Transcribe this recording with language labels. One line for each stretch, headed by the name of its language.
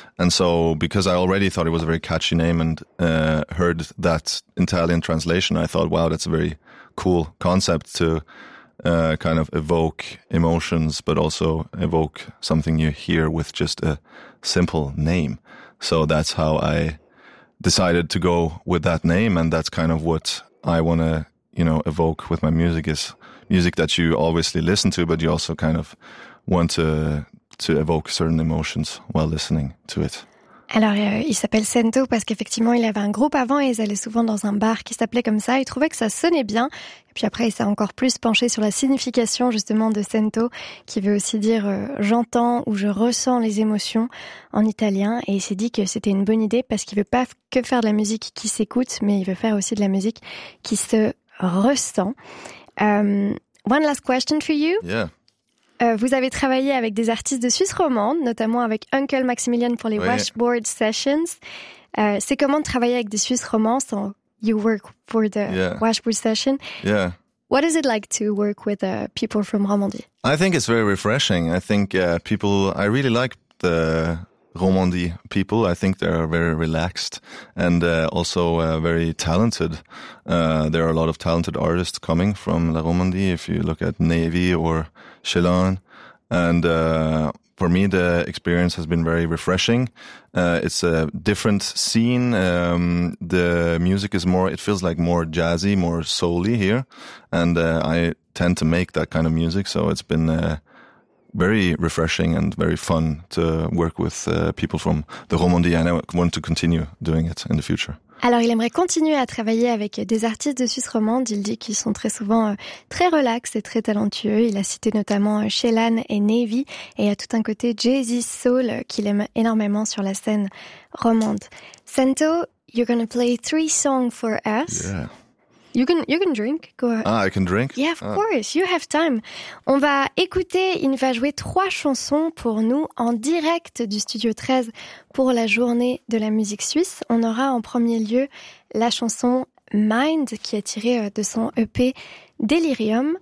English: And so because I already thought it was a very catchy name and heard that Italian translation, I thought, wow, that's a very cool concept to kind of evoke emotions, but also evoke something you hear with just a simple name. So that's how I decided to go with that name. And that's kind of what I want to, you know, evoke with my music, is music that you obviously listen to, but you also kind of want to evoke certain emotions while listening to it.
French: Alors, il s'appelle Santo parce qu'effectivement, il avait un groupe avant et ils allaient souvent dans un bar qui s'appelait comme ça. Il trouvait que ça sonnait bien. Et puis après, il s'est encore plus penché sur la signification justement de Santo, qui veut aussi dire « j'entends » ou « je ressens les émotions » en italien. Et il s'est dit que c'était une bonne idée parce qu'il veut pas que faire de la musique qui s'écoute, mais il veut faire aussi de la musique qui se ressent.
English: One last question for you. Yeah.
French: Vous avez travaillé avec des artistes de Suisse romande, notamment avec Uncle Maximilian pour les Washboard Sessions. C'est comment de travailler avec des Suisses romands?
English: So you work for the Washboard Session. Yeah. What is it like to work with people from Romandie? I think it's very refreshing. I think people, I really like the Romandie people. I think they're very relaxed and also very talented. There are a lot of talented artists coming from La Romandie, if you look at Navy or Chelan. And for me, the experience has been very refreshing. It's a different scene. The music is more, it feels like more jazzy, more soul-y here. And I tend to make that kind of music. So it's been very refreshing and very fun to work with people from the Romandie, and I want to continue doing it in the future.
French: Alors, il aimerait continuer à travailler avec des artistes de Suisse romande. Il dit qu'ils sont très souvent très relax et très talentueux. Il a cité notamment Chelan et Navy, et il y a tout un côté jazzy soul qu'il aime énormément sur la scène romande.
English: Santo, you're going to play 3 songs for us. Yeah. You can drink. Go ahead. Ah, I can drink. Yeah, of course. You have time.
French: On va écouter, il va jouer 3 chansons pour nous en direct du Studio 13 pour la journée de la musique suisse. On aura en premier lieu la chanson Mind qui est tirée de son EP Delirium.